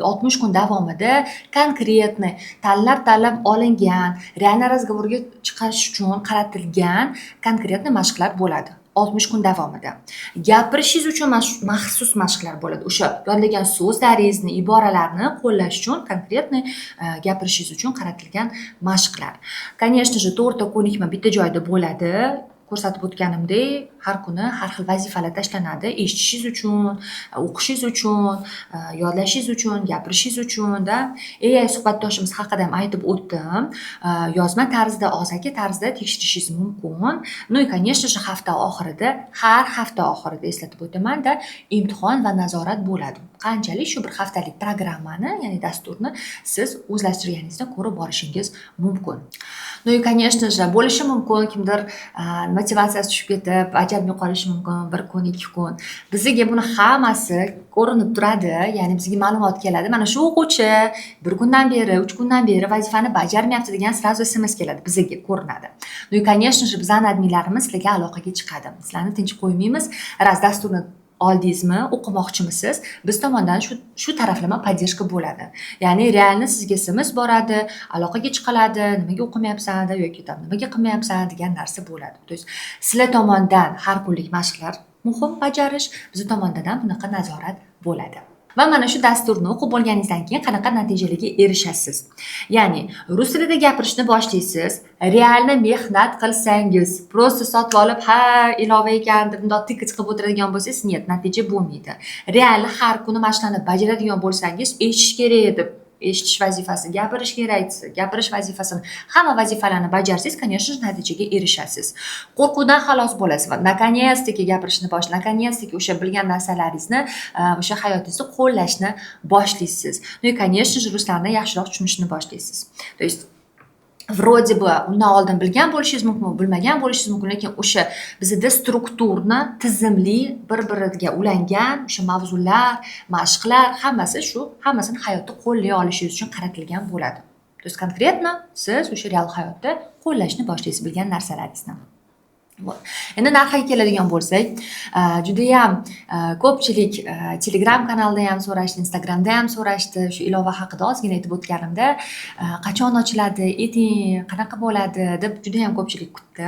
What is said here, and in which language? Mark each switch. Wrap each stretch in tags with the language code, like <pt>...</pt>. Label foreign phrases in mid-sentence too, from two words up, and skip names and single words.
<uz>60 kun davomida konkretni tanlab olingan, realniy razgovorga chiqish uchun qaratilgan konkretni mashqlar bo'ladi. 60 kun davomida. Gapirishingiz uchun maxsus mashqlar bo'ladi. O'sha yodlagan so'zlaringizni, iboralarni qo'llash uchun konkretni gapirishingiz uchun qaratilgan mashqlar.</uz> <ru>Конечно же,</ru> <uz>to'rtta ko'nikma bitta joyda bo'ladi. Ko'rsatib o'tganimdek, har kuni har xil vazifalar tashlanadi. Eshitishingiz uchun, o'qishingiz uchun, yodlashingiz uchun, gapirishingiz uchun-da. AI suhbatdoshimiz haqida ham aytib o'tdim. Yozma tarzda, og'zaki tarzda tekshirishingiz mumkin.</uz> <ru>Ну и, конечно же,</ru> <uz>hafta oxirida, har hafta oxirida eslatib o'taman-da, imtihon va nazorat bo'ladi. Qanchalik shu bir haftalik programmani, ya'ni dasturni siz o'zlashtirganingizda ko'rib borishingiz mumkin.</uz> <ru>Ну и, конечно же,</ru> <uz>bo'lishi mumkin kimdir motivatsiyasi tushib ketib, bajarmay qolishi mumkin 1 kun, 2 kun. Bizga buni hammasi ko'rinib turadi, ya'ni bizga ma'lumot keladi. Mana shu o'quvchi 1 kundan beri, 3 kundan beri vazifani bajarmayapti degan sразу SMS keladi, bizga ko'rinadi.</uz> <ru>Ну и, конечно же,</ru> <uz>bizning adminlarimiz sizlarga aloqaga chiqadi. Sizlarni tinch qo'ymaymiz. Raz dasturni oldingizmi, o'qimoqchimisiz? Biz tomondan shu taraflama поддержка bo'ladi. Ya'ni realni sizga SMS boradi, aloqaga chiqiladi, nimaga o'qimayapsan yoki nimaga qilmayapsan degan narsa bo'ladi.</uz> <ru>То есть</ru> <uz>sizlar tomonidan har kunlik mashqlar muhim bajarish, biz tomondan ham bunaqa nazorat bo'ladi. Va mana shu dasturni o'qib bo'lganingizdan keyin qanaqa natijalarga erishasiz? Ya'ni rus tilida gapirishni boshlaysiz, realni mehnat qilsangiz, prosta sotib olib, ha, ilova ekan deb bundoq tiqich qilib o'tiradigan bo'lsangiz, net, natija bo'lmaydi. Realni har kuni mashqlarni bajaradigan bo'lsangiz, eshitish kerak deb eshitish vazifasi, gapirish kerak, gapirish vazifasini, hamma vazifalarni bajarsangiz,</uz> <ru>конечно же,</ru> <uz>natijaga erishasiz. Qo'rquvdan xalos bo'lasiz va наконец-таки gapirishni наконец-таки o'sha bilgan narsalaringizni, o'sha hayotingizda qo'llashni boshlaysiz.</uz> <ru>Ну и, конечно же,</ru> <uz>ruslarni yaxshiroq tushunishni boshlaysiz.</uz> <ru>То есть Вроде бы</ru> <uz>undan oldin bilgan bo'lishingiz mumkin, bilmagan bo'lishingiz mumkin, lekin o'sha bizda strukturni, tizimli, bir-biriga ulangan o'sha mavzular, mashqlar, hammasini hayotda qo'llay olishingiz uchun qaratilgan bo'ladi.</uz> <ru>То есть конкретно</ru> <uz>siz o'sha real hayotda qo'llashni boshlaysiz bilgan narsalaringizni. Endi narxiga keladigan bo'lsak, judayam ko'pchilik Telegram kanalida ham so'rashdi, Instagramda ham so'rashdi. Shu ilova haqida ozgina aytib o'tganimda, qachon ochiladi, ayting, qanaqa bo'ladi deb judayam ko'pchilik kutdi.</uz>